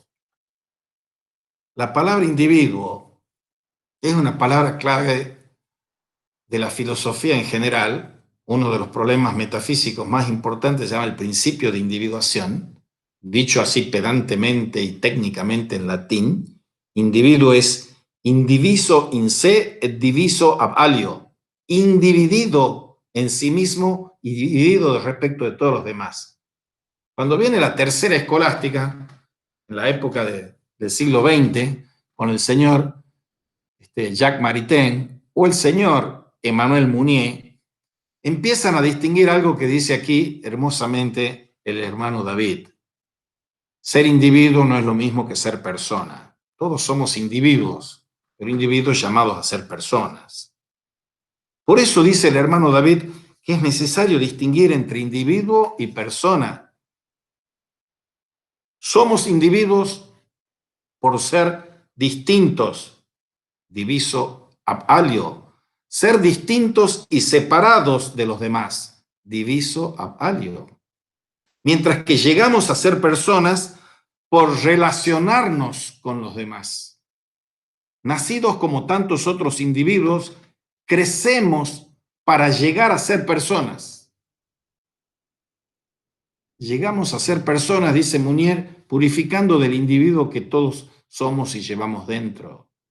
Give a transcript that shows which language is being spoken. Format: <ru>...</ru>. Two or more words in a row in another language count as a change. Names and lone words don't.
<es>La palabra individuo es una palabra clave de la filosofía en general. Uno de los problemas metafísicos más importantes se llama el principio de individuación. Dicho así pedantemente y técnicamente en latín, individuo es</es> <la>indiviso in se et diviso ab alio,</la> <es>individido en sí mismo y dividido respecto de todos los demás. Cuando viene la tercera escolástica, en la época del siglo XX, con el señor Jacques Maritain o el señor Emmanuel Mounier, empiezan a distinguir algo que dice aquí hermosamente el hermano David. Ser individuo no es lo mismo que ser persona. Todos somos individuos, pero individuos llamados a ser personas. Por eso dice el hermano David que es necesario distinguir entre individuo y persona. Somos individuos por ser distintos,</es> <la>diviso ab alio,</la> <es>ser distintos y separados de los demás,</es> <la>diviso ab alio.</la> <es>Mientras que llegamos a ser personas por relacionarnos con los demás. Nacidos como tantos otros individuos, crecemos para llegar a ser personas. Llegamos a ser personas, dice Munier, purificando del individuo que todos somos y llevamos dentro.</es>